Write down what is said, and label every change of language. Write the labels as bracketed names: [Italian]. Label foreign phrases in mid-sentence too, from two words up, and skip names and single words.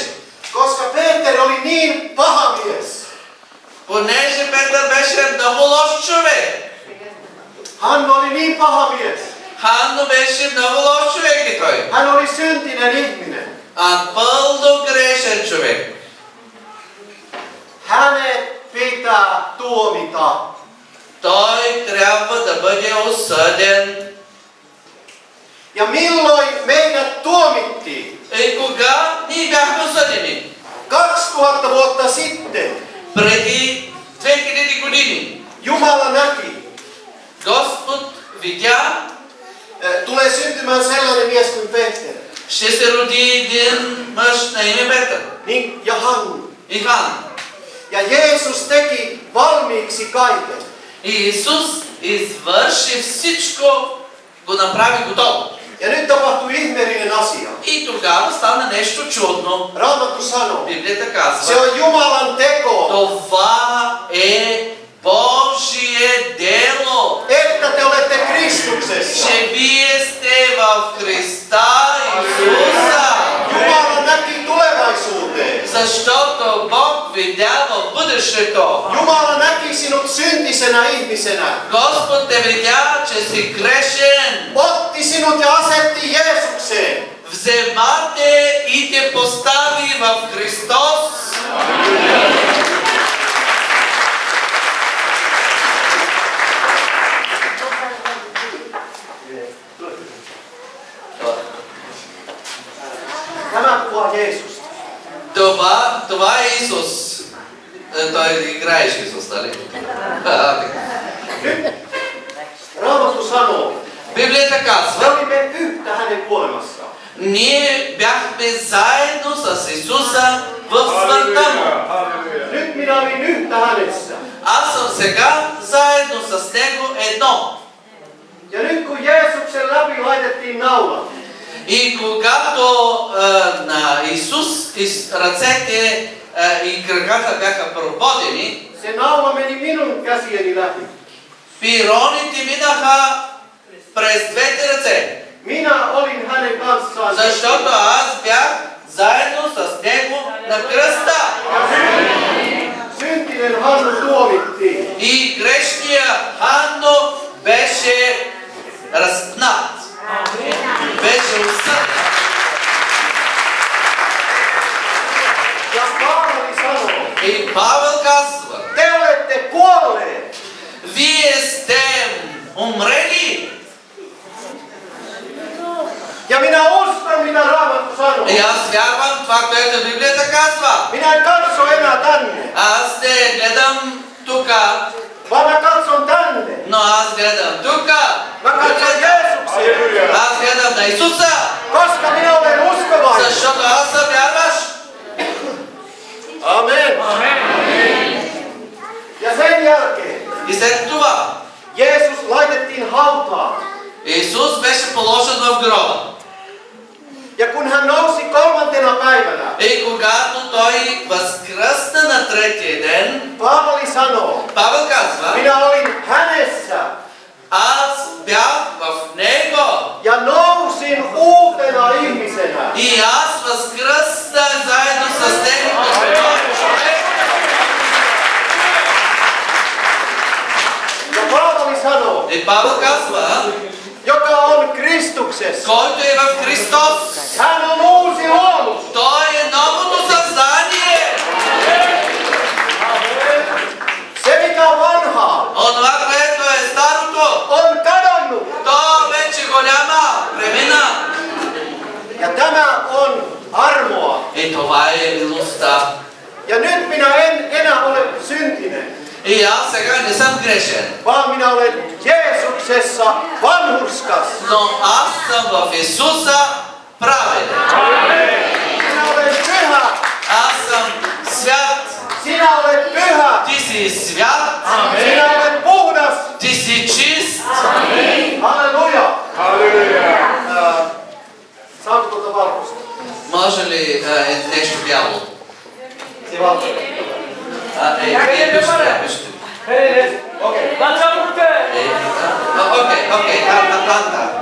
[Finnish] Koska Peter oli niin paha mies. [Bulgarian] Понеже Петър беше много лош човек. [Finnish] Hannu oli niin paha mies. [Bulgarian] Ханно беше много лош човек и той. [Finnish] Hän oli syntinen ihminen. [Bulgarian] Пълно грешен човек. [Finnish] Hänet pitää tuomita. [Bulgarian] Той трябва да бъде осъден. [Finnish] Ja milloin meidät tuomittiin? [Bulgarian] И кога ние бяхме осъдени? [Finnish] 2000 vuotta sitten [Bulgarian] Преди 2000 години. [Finnish] Jumala näki. [Bulgarian] Господ видя, [Finnish] Tulee syntymään sellainen mies kuin Peter. [Bulgarian] ще се роди един мъж на име Петър. [Finnish] Niin, ja Hannu. [Bulgarian] И Хан. [Finnish] Ja Jeesus teki valmiiksi kaiken. [Bulgarian] И Исус извърши всичко, го направи готово. [Finnish] Ja nyt tapahtui ihmeellinen asia. [Bulgarian] И тогава стана нещо чудно. [Finnish] Raamattu sanoo, [Bulgarian] Библията [Finnish] se [Bulgarian] казва, [Finnish] on Jumalan teko, [Bulgarian] това е Божие дело, [Finnish] että te olette Kristuksessa. [Bulgarian] че вие сте в Христа Исуса. [Finnish] Jumala näki tulevaisuuteen. [Bulgarian] Защото Бог видя в бъдещето. [Finnish] Jumala näki sinut syntisenä ihmisenä. [Bulgarian] Господ те видя, че си грешен. [Finnish] Otti sinut ja asetti Jeesukseen. [Bulgarian] Вземате и те постави в Христос. [Finnish] Tämä kuvaa Jeesusta. [Bulgarian] Това е Исус. Той играеш Исус, нали? [Finnish] Raamattu sanoo, [Bulgarian] Библията [Finnish] me [Bulgarian] казва, [Finnish] olimme yhtä hänen kuolemassaan. [Bulgarian] ние бяхме заедно с Исуса в смъртта му. [Finnish] Nyt minä olin yhtä hänessä. [Bulgarian] аз съм сега заедно с него едно. [Finnish] Ja nyt kun Jeesuksen läpi laitettiin naula, [Bulgarian] И когато на Исус ръцете и краката бяха прободени, [Finnish] se naula meni minun käsieni läpi. [Bulgarian] пироните минаха през двете ръце. [Finnish] Minä olin hänen kanssaan. [Bulgarian] Защото аз бях заедно с него на кръста. [Finnish] Syntinen Hannu tuomittiin. [Bulgarian] И грешния Ханно беше разпнат. Беше осъден. [Finnish] Ja Paavali sanoo, [Bulgarian] И Павел казва, [Finnish] te olette kuolleet. [Bulgarian] вие сте умрели. [Finnish] Ja minä uskon, mitä Raamattu sanoo. [Bulgarian] И аз вярвам това, което Библията казва. [Finnish] Minä en katso enää tänne, [Bulgarian] Аз не гледам тука, [Finnish] vaan mä katson tänne. [Bulgarian] но аз гледам тука. [Finnish] Mä katson Jeesukseen, [Bulgarian] Аз гледам на Исуса, [Finnish] koska minä olen uskovainen. [Bulgarian] защото аз съм вярваш. [Finnish] Amen. Ja sen jälkeen [Bulgarian] И след това [Finnish] Jeesus laitettiin hautaan. [Bulgarian] Исус беше положен в гроба. [Finnish] Ja kun hän nousi 3. päivänä, [Bulgarian] И когато той възкръсна на третия ден, [Finnish] Paavali sanoo, [Bulgarian] Павел казва, [Finnish] minä olin hänessä [Bulgarian] аз бях в него. [Finnish] ja nousin uutena ihmisenä. [Bulgarian] И аз възкръснах заедно с него като нов човек. [Finnish] Ja Paavali sanoo, [Bulgarian] И Павел казва, [Finnish] joka on Kristuksessa, [Bulgarian] който е в Христос, [Finnish] hän on uusi luomus. [Bulgarian] той е новото създание. [Finnish] Se mikä on vanhaa, [Bulgarian] Онова, което е старото, [Finnish] on kadonnut. [Bulgarian] то вече го няма, премина. [Finnish] Ja tämä on armoa. [Bulgarian] И това е милостта. [Finnish] Ja nyt minä en enää ole syntinen, [Bulgarian] И аз сега не съм грешен, [Finnish] vaan minä olen Jeesuksessa vanhurskas. [Bulgarian] но аз съм в Исуса праведен. [Finnish] Minä olen pyhä. [Bulgarian] Аз съм свят, [Finnish] Sinä olet pyhä. [Bulgarian] ти си свят, [Finnish] Sinä olet puhdas. [Bulgarian] ти си чист. [Finnish] Halleluja. Saanko tuota valkoista? [Bulgarian] Може ли нещо бяло? [Finnish] Se valkoinen. [Bulgarian] Пишете. [Finnish] Okei. [Bulgarian] Окей, Атланта.